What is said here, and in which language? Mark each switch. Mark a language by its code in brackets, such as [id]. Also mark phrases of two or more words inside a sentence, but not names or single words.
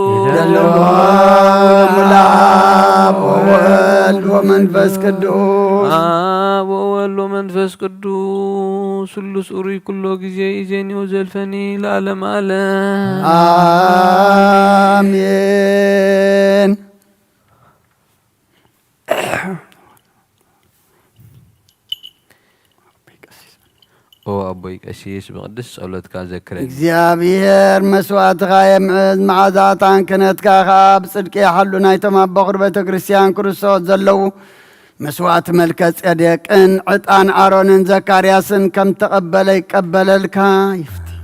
[gez] ለአብ ወወልድ ወመንፈስ ቅዱስ አብ ወወልድ ወመንፈስ ቅዱስ ስሉስ ኡሩይ ኩሎ ጊዜ ይእዜኒ ወዘልፈኒ ለዓለመ ዓለም አሜን። [ti] ኦ አቦይ ቀሲስ ብቅዱስ ጸሎትካ ዘክረኒ እግዚአብሔር መስዋዕትኻ የምዕዝ መዓዛታን ክነትካ ኸዓ ብጽድቂ ይሓሉ ናይቶም ኣቦ ቁር ቤተ ክርስቲያን ክርስቶስ ዘለዉ መስዋዕቲ መልከ ጼዴቅን ዕጣን ኣሮንን ዘካርያስን ከም ተቐበለ ይቀበለልካ ይፍቲ